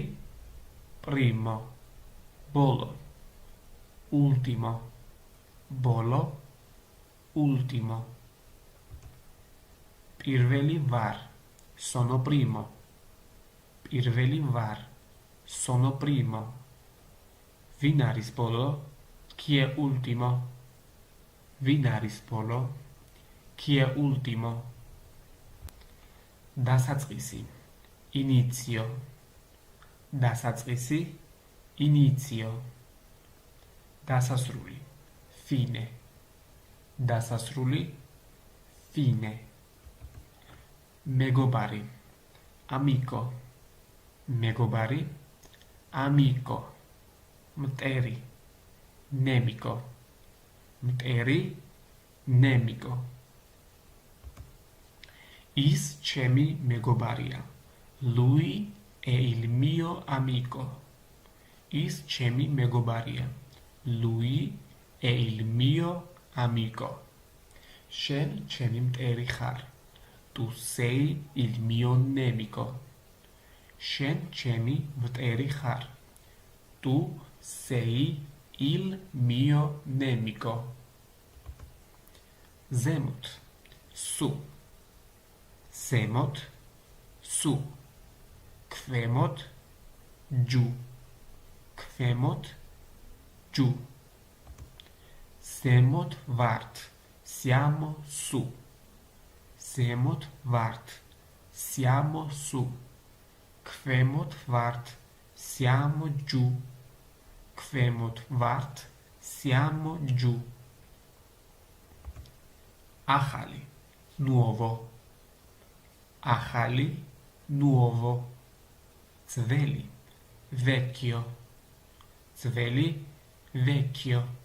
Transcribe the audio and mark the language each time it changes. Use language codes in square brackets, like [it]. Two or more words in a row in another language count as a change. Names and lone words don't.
[it] Primo. Bolo. Ultimo. [ka] Bolo. Ultimo. პირველი ვარ. [it] Sono primo. [ka] პირველი ვარ. [it] Sono primo. [ka] Vin არის ბოლო? [it] Chi è ultimo? [ka] Vin არის ბოლო? [it] Chi è ultimo? დასაწყისი. [ka] Inizio. დასაწყისი. Inizio. დასასრული. Fine. დასასრული. Fine. მეგობარი. Amico. მეგობარი. Amico. მტერი. Nemico. მტერი. [it] Nemico. [ka] Is ჩემი მეგობარია. [it] Lui è il mio amico. [ka] Is ჩემი მეგობარია. [it] Lui è il mio amico. [ka] შენ ჩემი მტერი ხარ. [it] Tu sei il mio nemico. [ka] შენ ჩემი მტერი ხარ. [it] Tu sei il mio nemico. [ka] ზემოთ. Su. ზემოთ. Su. ქვემოთ. Giù. ქვემოთ. Giù. ზემოთ ვართ. [it] Siamo su. [ka] ზემოთ ვართ. [it] Siamo su. [ka] ქვემოთ ვართ. [it] Siamo giù. [ka] ქვემოთ ვართ. [it] Siamo giù. [ka] ახალი. Nuovo. ახალი. Nuovo. ძველი. Vecchio. ძველი. Vecchio.